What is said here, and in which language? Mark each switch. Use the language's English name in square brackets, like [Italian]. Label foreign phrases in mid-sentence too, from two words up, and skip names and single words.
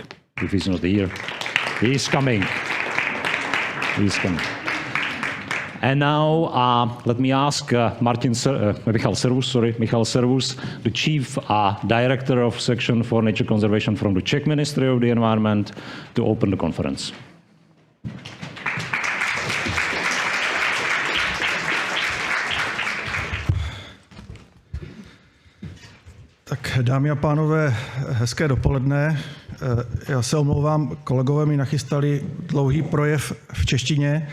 [English] If he's not here, he is coming. He is coming. And now let me ask Michal Servus, the Chief Director of Section for Nature Conservation from the Czech Ministry of the Environment, to open the conference. [Czech] Tak dámy a pánové, hezké dopoledne. Já se omlouvám, kolegové mi nachystali dlouhý projev v češtině.